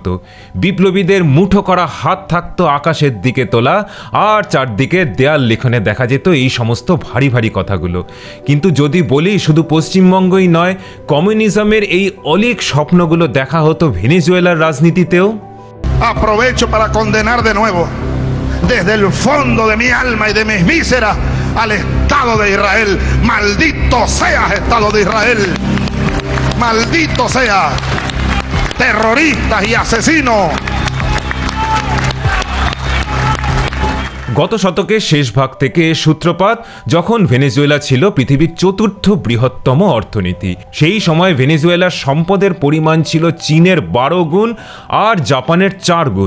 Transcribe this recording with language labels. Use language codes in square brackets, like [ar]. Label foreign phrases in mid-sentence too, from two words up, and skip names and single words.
[bn] বিপ্লবীদের মুঠো করা হাত থাকতো আকাশের দিকে তোলা, আর চারদিকে দেয়াল লিখনে দেখা যেত এই সমস্ত ভারী ভারী কথাগুলো। কিন্তু যদি বলি শুধু পশ্চিমবঙ্গই নয়, কমিউনিজমের এই অলীক স্বপ্নগুলো দেখা হতো ভেনেজুয়েলার রাজনীতিতেও। [es] Aprovecho para condenar de nuevo desde el fondo de mi alma y de mis vísceras al Estado de Israel. Maldito seas, Estado de Israel. Maldito seas, terroristas y asesinos. [bn] গত শতকের শেষ ভাগ থেকে সূত্রপাত, যখন ভেনেজুয়েলা ছিল পৃথিবীর চতুর্থ বৃহত্তম অর্থনীতি। সেই সময় ভেনেজুয়েলার সম্পদের পরিমাণ ছিল চীনের 12 গুণ আর জাপানের 4 গুণ।